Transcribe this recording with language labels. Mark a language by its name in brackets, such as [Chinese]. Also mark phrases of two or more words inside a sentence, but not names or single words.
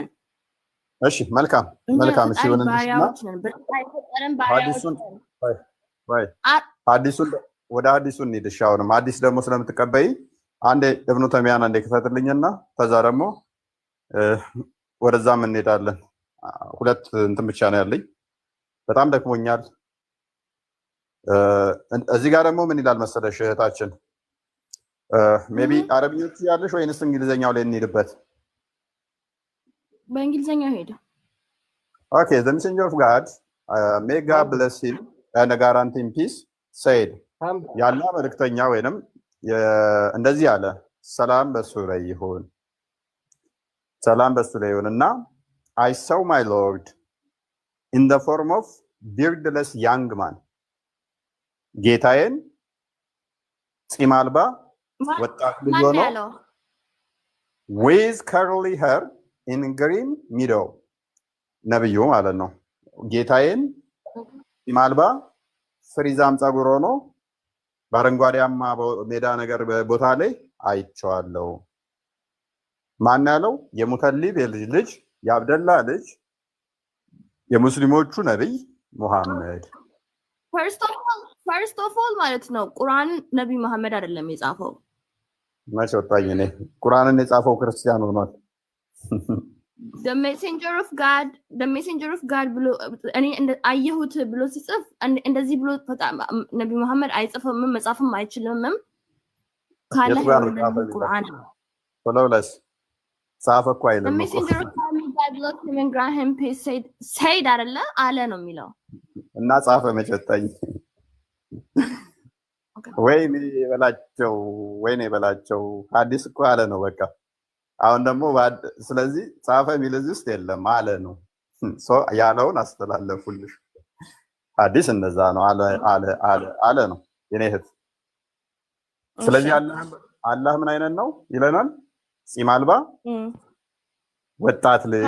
[Amharic] እሺ መልካም። እሺ ወደ ሐዲሱ እንሂድ። እሺ አሁንም ሐዲስ ደግሞ ስለምትቀበይ አንዴ እብኑ ተሚያን አንዴ ክፈትልኝና ከዛ ደግሞ ወደዛም እንሄዳለን። ሁለት እንትን ብቻ ነው ያለኝ፣ በጣም ደክሞኛል። እዚህ ጋር ደግሞ ምን ይላል መሰለሽ እህታችን፣ ሜቢ አረብኞቹ ያለሽ ወይንስ እንግሊዘኛው ላይ እንሄድበት? በእንግሊዘኛው ሄደ። [English] ኦኬ the messenger of God may God bless him and guarantee peace said [Amharic] ያላ መልእክተኛ ወይንም እንደዚህ አለ፣ ሰላም በሱ ላይ ይሁን [English] እና I saw my Lord in the form of beardless young man [Amharic] ጌታዬን ፂም አልባ ወጣት ልጅ ሆኖ [English] with curly hair in green meadow [Amharic] ነብዩ ማለት ነው። ጌታዬን ፂም አልባ ፍሪዛም ፀጉር ሆኖ በአረንጓዴያማ ሜዳ ነገር ቦታ ላይ አይቼዋለሁ። ማን ያለው? የሙተሊብ የልጅ ልጅ የአብደላ ልጅ የሙስሊሞቹ ነብይ ሙሐመድ። [English] first of all [Amharic] ማለት ነው ቁርአን ነብይ መሐመድ አይደለም የጻፈው። መቼ ወጣኝ እኔ? ቁርአንን የጻፈው ክርስቲያን ሆኗል። [English] the messenger of God [Amharic] ብሎ እኔ አየሁት ብሎ ሲጽፍ እንደዚህ ብሎ ነብይ መሐመድ አይጽፍም፣ መጻፍም አይችልም። ካለ ቁርአን ወላውላስ ጻፈ እኮ አይልም። [English] the messenger of God God bless him and grant him peace said [Amharic] አይደለ አለ ነው የሚለው እና ጻፈ መጨጠኝ ወይኔ በላቸው ሐዲስ እኮ አለ ነው በቃ አሁን ደግሞ ስለዚህ ጻፈ የሚል እዚህ ውስጥ የለም አለ ነው ያለውን አስተላለፉልሽ ሐዲስ እንደዛ ነው አለ ነው የኔ እህት ስለዚህ አላህ ምን አይነት ነው ይለናል ጺም አልባ ወጣት ልጅ